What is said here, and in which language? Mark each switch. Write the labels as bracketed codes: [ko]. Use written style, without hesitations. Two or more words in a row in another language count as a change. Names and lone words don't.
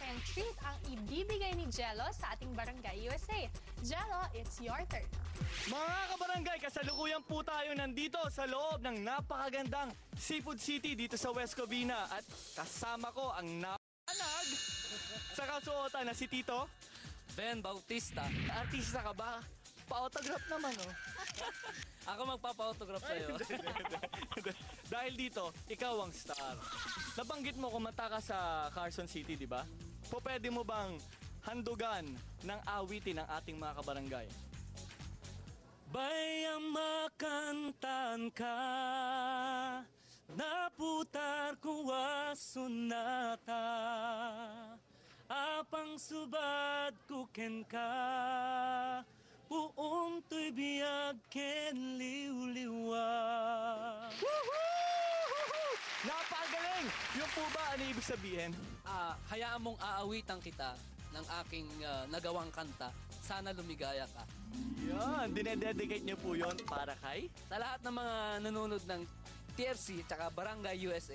[tl] treat ang ibibigay ni Jello sa ating Barangay USA. [en] Jello, it's your turn. [tl] Mga kabarangay, kasalukuyan po tayo nandito sa loob ng napakagandang Seafood City dito sa West Covina. At kasama ko ang napanag sa kasuotan na si Tito Ben Bautista. Artista ka ba? Pa-autograph naman, oh. Ako magpapa-autograph sa'yo. Dahil dito, ikaw ang star. Nabanggit mo kumanta ka sa Carson City, di ba? Pwede mo bang handugan ng awitin ng ating mga kabarangay? [ilo] Bayang makantan ka, naputar ko asunata, apang subad ko ken ka, puong to'y biyag ken liwliwa. [tl] Napakagaling! Yung po ba ano ibig sabihin? Hayaan mong aawitan kita ng aking nagawang kanta. Sana lumigaya ka. Yan, dinededicate niyo po yon para kay? Sa lahat ng mga nanonood ng TFC at Barangay USA.